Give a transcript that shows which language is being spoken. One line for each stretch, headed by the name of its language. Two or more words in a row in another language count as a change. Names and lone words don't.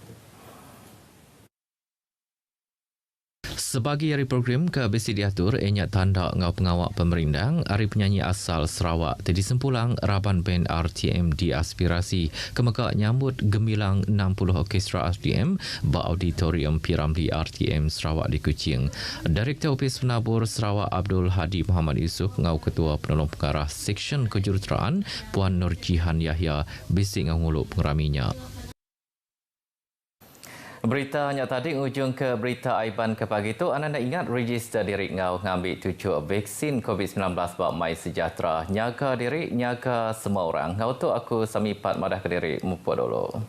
Iban: Sebagai hari program ke besi diatur, enyak tanda ngau pengawak pemerindang, hari penyanyi asal Sarawak, tadi sempulang Raban Band RTM di Aspirasi, kemaka nyambut gemilang 60 orkestra RTM, ba auditorium Piramli RTM Sarawak di Kuching. Direktur Opis Penabur Sarawak Abdul Hadi Muhammad Yusof, ngau Ketua Penolong Pengarah Seksyen Kejuruteraan, Puan Nur Jihan Yahya, bisik ngau nguluk pengeraminya. Berita hanya tadi ujung ke berita Aiban ke pagi itu. Anda ingat register diri ngau ngambil tujuh vaksin COVID-19 bak My Sejahtera. Nyaga diri, nyaga semua orang. Ngau tu aku samipat madah ke diri mumpuk dulu.